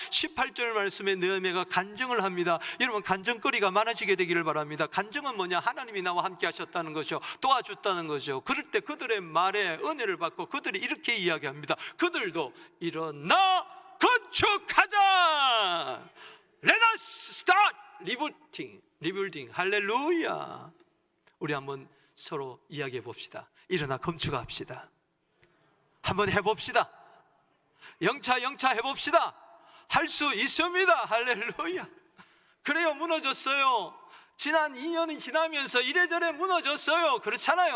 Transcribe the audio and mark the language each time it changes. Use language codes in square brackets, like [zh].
[ko] 18절 말씀에 느헤미야가 간증을 합니다. 여러분, 간증거리가 많아지게 되기를 바랍니다. 간증은 뭐냐? 하나님이 나와 함께 하셨다는 것이요, 도와줬다는 것이요. 그럴 때 그들의 말에 은혜를 받고 그들이 이렇게 이야기합니다. 그들도 일어나 건축하자. [en] Let us start rebuilding. [ko] 할렐루야. 우리 한번 서로 이야기해 봅시다. 일어나 건축합시다. 한번 해봅시다. 영차 해봅시다. 할 수 있습니다. 할렐루야. 그래요, 무너졌어요. 지난 2년이 지나면서 이래저래 무너졌어요. 그렇잖아요.